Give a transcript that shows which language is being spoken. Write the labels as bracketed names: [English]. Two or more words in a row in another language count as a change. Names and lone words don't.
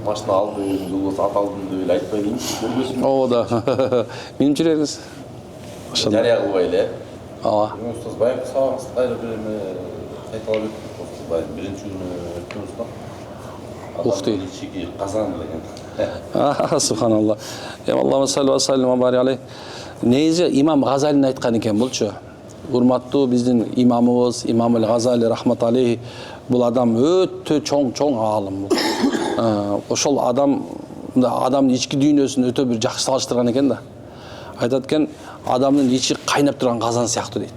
[Kyrgyz] Машина алдым, жолдос ат алдым деп эле айтпай дейинчи, көрбөсүң. Ооба да. Менимче бериңиз. Жарыя кылбай эле. Ооба. Устаз байыркы сабагыңызды кайра бир эме кайталап өттүк. Устаз байыр биринчи күнү өттүңүз да. Ух дейт. Ичиги казан деген. Субханалла. [Arabic] الله صل وسلم وبارك عليه. [Kyrgyz] Негизи имам Газалин айткан экен булчу. Урматтуу биздин имамыбыз Имам аль-Газали [Arabic] رحمة عليه. [Kyrgyz] Бул адам өтө чоң аалым. Ошол адамдын ички дүйнөсүн өтө бир жакшы салыштырган экен да. Айтат экен, адамдын ичи кайнап турган казан сыяктуу дейт.